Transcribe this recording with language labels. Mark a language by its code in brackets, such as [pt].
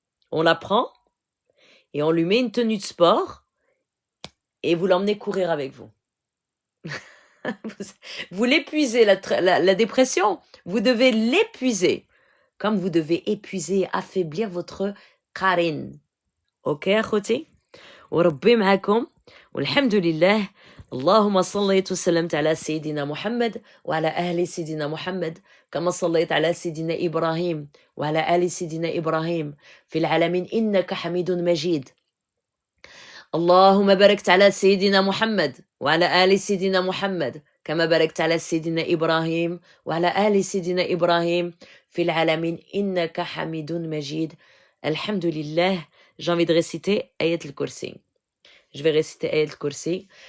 [fr] On la prend et on lui met une tenue de sport et vous l'emmenez courir avec vous. Vous l'épuisez, la dépression. Vous devez l'épuiser. Comme vous devez épuiser, affaiblir votre qarin. [ar] Ok, akhoti? وربي معكم والحمد لله. اللهم صليت وسلمت على سيدنا محمد وعلى أهل سيدنا محمد كما صليت على سيدنا إبراهيم وعلى آل سيدنا إبراهيم في العالمين إنك حميد مجيد. اللهم باركت على سيدنا محمد وعلى آل سيدنا محمد كما باركت على سيدنا إبراهيم وعلى آل سيدنا إبراهيم في العالمين إنك حميد مجيد. الحمد لله. [fr] J'ai envie de réciter Ayat al-Kursi. Je vais réciter Ayat al-Kursi.